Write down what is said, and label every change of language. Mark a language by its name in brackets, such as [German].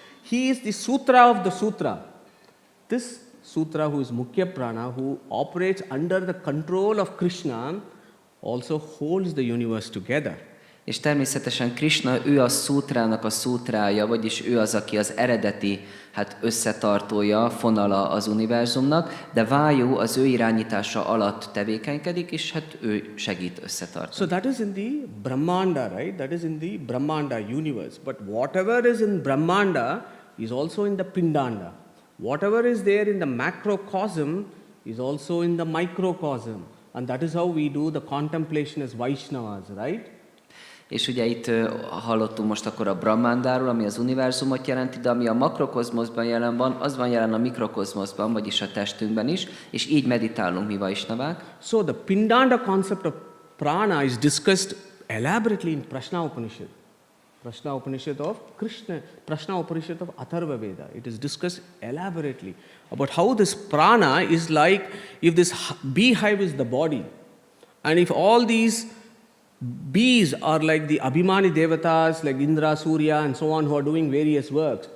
[English] He is the Sutra of the Sutra. This Sutra, who is Mukhya Prana, who operates under the control of Krishna, also holds the universe together. [Hungarian] És természetesen Krishna, ő a szútrának a szútrája, vagyis ő az, aki az eredeti összetartója, fonala az univerzumnak, de Vájú az ő irányítása alatt tevékenykedik, és hát ő segít összetartani. [English] So that is in the Brahmanda, right? That is in the Brahmanda universe. But whatever is in Brahmanda is also in the Pindanda. Whatever is there in the macrocosm is also in the microcosm. And that is how we do the contemplation as Vaishnavas, right? [Hungarian] És ugye itt hallottunk most akkor a Brahmandáról, ami az univerzumot jelenti, de ami a makrokozmoszban jelen van, az van jelen a mikrokozmoszban, vagyis a testünkben is, és így meditálunk mi Vaisnavák. [English] So the Pindanda concept of prana is discussed elaborately in Prashna Upanishad. Prashna Upanishad of Krishna, Prashna Upanishad of Atharva Veda. It is discussed elaborately about how this prana is like if this beehive is the body, and if all these bees are like the Abhimani Devatas, like Indra, Surya, and so on, who are doing various works.